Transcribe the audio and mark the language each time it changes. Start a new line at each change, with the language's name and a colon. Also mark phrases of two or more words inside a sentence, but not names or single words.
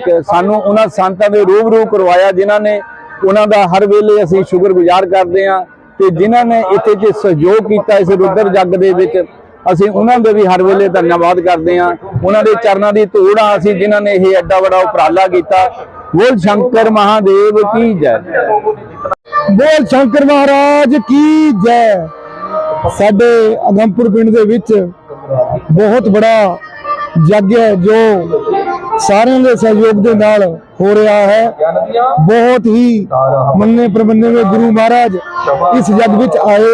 Punjabi: ਇੱਕ ਸਾਨੂੰ ਉਹਨਾਂ ਸੰਤਾਂ ਦੇ ਰੂਬਰੂ ਕਰਵਾਇਆ ਜਿਨ੍ਹਾਂ ਨੇ ਉਹਨਾਂ ਦਾ ਹਰ ਵੇਲੇ ਅਸੀਂ ਸ਼ੁਕਰਗੁਜ਼ਾਰ ਕਰਦੇ ਹਾਂ ਤੇ ਜਿਨ੍ਹਾਂ ਨੇ ਇੱਥੇ ਜੇ ਸਹਿਯੋਗ ਕੀਤਾ ਇਸ ਰੁਦਰ ਜੱਗ ਦੇ ਵਿੱਚ ਅਸੀਂ ਉਹਨਾਂ ਦੇ ਵੀ ਹਰ ਵੇਲੇ ਧੰਨਵਾਦ ਕਰਦੇ ਹਾਂ। ਉਹਨਾਂ ਦੇ ਚਰਨਾਂ ਦੀ ਧੂੜ ਆ ਅਸੀਂ ਜਿਨ੍ਹਾਂ ਨੇ ਇਹ ਐਡਾ ਬੜਾ ਉਪਰਾਲਾ ਕੀਤਾ।
Hindi: बोल शंकर महादेव की जय। बोल शंकर महाराज की जै।
Punjabi: ਸਾਡੇ ਅਗੰਮਪੁਰ ਪਿੰਡ ਦੇ ਵਿੱਚ ਬਹੁਤ ਬੜਾ ਯੱਗ ਹੈ ਜੋ ਸਾਰਿਆਂ ਦੇ ਸਹਿਯੋਗ ਦੇ ਨਾਲ ਹੋ ਰਿਹਾ ਹੈ। ਬਹੁਤ ਹੀ ਮੰਨੇ ਪ੍ਰਮੰਨੇ ਹੋਏ ਗੁਰੂ ਮਹਾਰਾਜ ਇਸ ਯੱਗ ਵਿੱਚ ਆਏ।